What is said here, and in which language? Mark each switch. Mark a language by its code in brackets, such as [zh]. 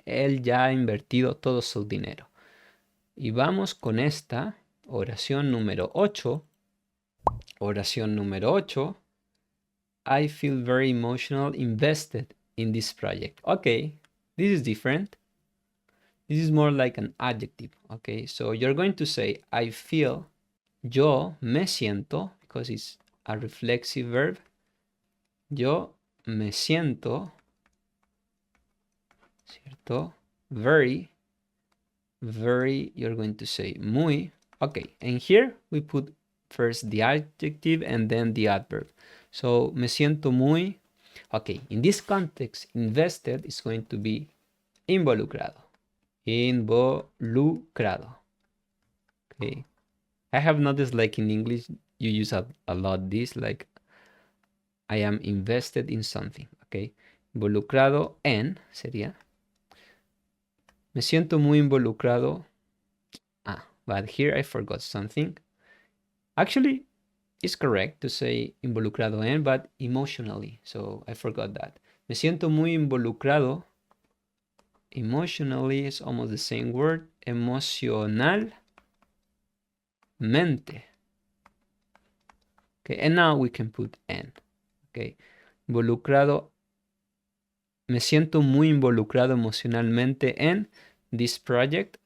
[es] Él ya ha invertido todo su dinero. Y vamos con esta oración número 8. Oración número 8. [en] I feel very emotional invested in this project. Okay, this is different. This is more like an adjective. Okay, so you're going to say I feel, [es] yo me siento, [en] because it's a reflexive verb. [es] Yo me siento, ¿cierto? [en] Very, you're going to say muy. Okay, and here we put first the adjective and then the adverb. So, [es] me siento muy. [en] Okay, in this context, invested is going to be involucrado. [es] Involucrado. Okay. [en] I have noticed, like in English, you use a lot this, like I am invested in something. [es] Okay. Involucrado en sería. Me siento muy involucrado. [en] But here I forgot something. Actually, it's correct to say [es] involucrado en, [en] but emotionally. So I forgot that. [es] Me siento muy involucrado. [en] Emotionally is almost the same word. Emocionalmente. Okay, and now we can put en. [es] Okay, involucrado. Me siento muy involucrado emocionalmente en [en] this project.